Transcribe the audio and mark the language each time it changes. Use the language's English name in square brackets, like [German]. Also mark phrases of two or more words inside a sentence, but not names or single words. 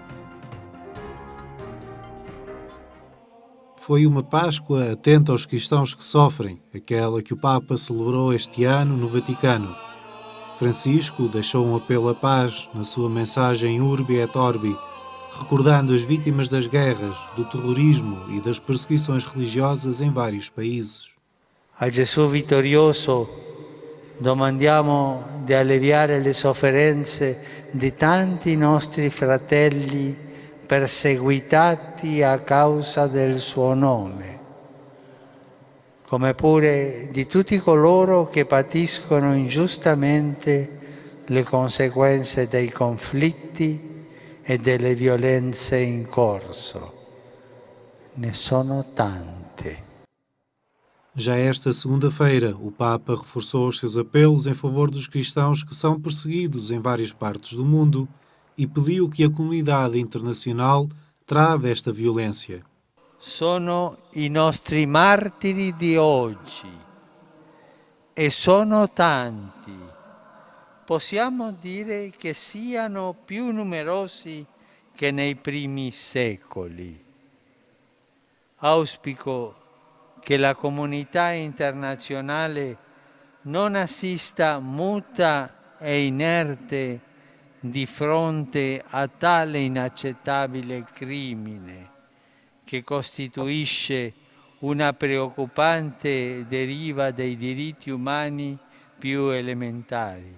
[Portuguese] Foi uma Páscoa atenta aos cristãos que sofrem, aquela que o Papa celebrou este ano no Vaticano. Francisco deixou um apelo à paz na sua mensagem Urbi et Orbi, recordando as vítimas das guerras, do terrorismo e das perseguições religiosas em vários países. [Italian] A Gesù vittorioso domandiamo di alleviare le sofferenze di tanti nostri fratelli perseguitati a causa del suo nome, come pure di tutti coloro che patiscono ingiustamente le conseguenze dei conflitti e delle violenze in corso. Ne sono tante. [Portuguese] Já esta segunda-feira, o Papa reforçou os seus apelos em favor dos cristãos que são perseguidos em várias partes do mundo e pediu que a comunidade internacional trave esta violência. [Italian] Sono i nostri martiri di oggi e sono tanti. Possiamo dire che siano più numerosi che nei primi secoli. Auspico che la comunità internazionale non assista muta e inerte di fronte a tale inaccettabile crimine che costituisce una preoccupante deriva dei diritti umani più elementari.